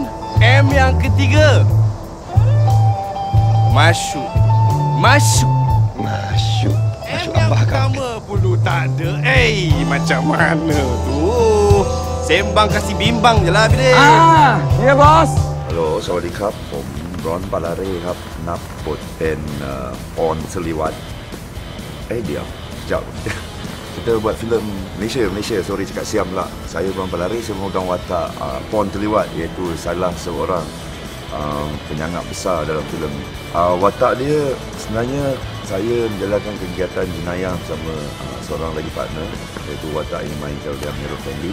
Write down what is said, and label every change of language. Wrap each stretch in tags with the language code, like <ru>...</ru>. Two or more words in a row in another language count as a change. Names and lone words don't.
<ms>M yang ketiga, masuk. M yang pertama pun lu tak ada. Macam mana tu? Sembang kasih bimbang je lah, Bidin. Ya bos.</ms> <en>Hello,</en> <th>สวัสดีครับ ผมร้อนปาลาเร่ครับ นับบทเป็นออนสลีวัฒน์เดี๋ยว sekejap.</th> <ms>Kita buat filem Malaysia, sorry cakap siam lah. Saya Ron Palari, saya memegang watak Pon Terliwat, iaitu salah seorang penyangap besar dalam filem. Watak dia sebenarnya saya menjalankan kegiatan jenayah bersama seorang lagi partner, iaitu watak yang dimainkan oleh Amirul Fendi.</ms>